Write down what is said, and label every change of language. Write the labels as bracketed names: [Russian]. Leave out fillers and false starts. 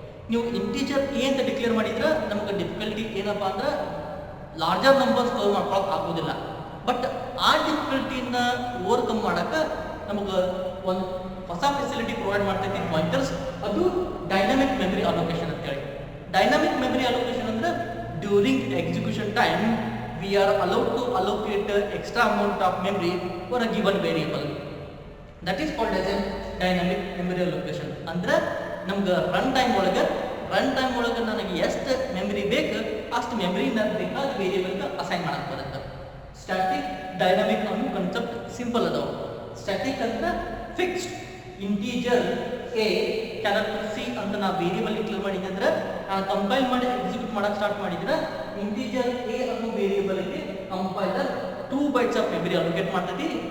[Kannada] ನೀವು integer A ಅಂತ declare ಮಾಡಿದ್ರೆ ನಮಗೆ ಡಿಫಿಕಲ್ಟಿ ಏನಪ್ಪಾ ಅಂದ್ರೆ ಲಾರ್ಜರ್ ನಂಬರ್ ಸ್ಟೋರ್ ಮಾಡ್ಕೊಳಕ್ ಆಗೋದಿಲ್ಲ. ಬಟ್ ಆ ಡಿಫಿಕಲ್ಟಿನ ಓವರ್ಕಮ್ ಮಾಡಕ್ಕೆ ನಮಗೆ ಒಂದು ಹೊಸ ಫೆಸಿಲಿಟಿ ಪ್ರೊವೈಡ್ ಮಾಡ್ತೈತಿ ಪಾಯಿಂಟರ್ಸ್, ಅದು ಡೈನಾಮಿಕ್ ಮೆಮರಿ ಅಲೋಕೇಶನ್ ಅಂತ ಹೇಳಿ. [English] dynamic memory allocation [Kannada] ಅಂದ್ರೆ [English] During execution time we are allowed to allocate extra amount of memory for a given variable. That is called as a dynamic memory allocation. [Kannada] ಅಂದ್ರೆ ನಮ್ಗೆ run time ಒಳಗೆ ನನಗೆ ಎಷ್ಟು memory ಬೇಕು ಅಷ್ಟು ಮೆಮರಿನ ಬೇಕಾದ ವೇರಿಯೇಬಲ್ಗೆ ಅಸೈನ್ ಮಾಡಕ್ಕೆ ಬರುತ್ತೆ. ಸ್ಟ್ಯಾಟಿಕ್ ಡೈನಾಮಿಕ್ ಅನ್ನೋ ಕಾನ್ಸೆಪ್ಟ್ ಸಿಂಪಲ್ ಅದಾವ. ಸ್ಟ್ಯಾಟಿಕ್ ಅಂದ್ರೆ fixed integer a character c ಅಂತ ನಾ ವೇರಿಯಬಲ್ ಡಿಕ್ಲೇರ್ ಮಾಡಿದ್ದೆ ಅಂದ್ರೆ ನಾನು ಕಂಪೈಲ್ ಮಾಡಿ ಎಕ್ಸಿಕ್ಯೂಟ್ ಮಾಡಕ್ಕೆ ಸ್ಟಾರ್ಟ್ ಮಾಡಿದ್ರೆ ಇಂಟೀಜರ್ a ಅನ್ನೋ ವೇರಿಯಬಲ್ ಗೆ compiler 2 bites of memory allocate ಮಾಡ್ತೈತಿ.